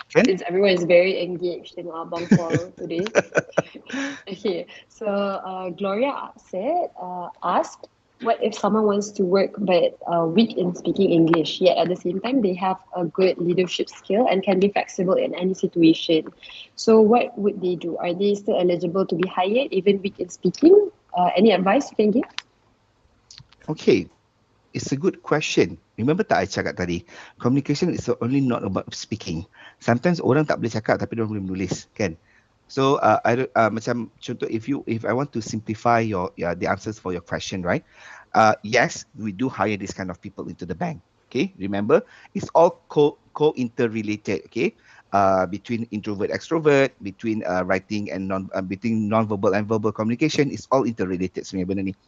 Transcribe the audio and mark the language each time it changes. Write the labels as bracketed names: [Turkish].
[English] Since everyone is very engaged in Abang Paul today. Okay, so Gloria asked, what if someone wants to work but weak in speaking English, yet at the same time they have a good leadership skill and can be flexible in any situation? So what would they do? Are they still eligible to be hired even weak in speaking? Any advice you can give? Okay, it's a good question. Remember [Malay] tak I cakap tadi, [English] communication is only not about speaking. [Malay] Sometimes orang tak boleh cakap tapi orang boleh menulis, kan? [English] So [Malay] macam contoh, [English] if I want to simplify the answers for your question, right? Yes, we do hire this kind of people into the bank. Okay, remember, it's all co-interrelated. Okay, between introvert extrovert, between writing and between non-verbal and verbal communication, is all interrelated [Malay] sebenarnya benda ni.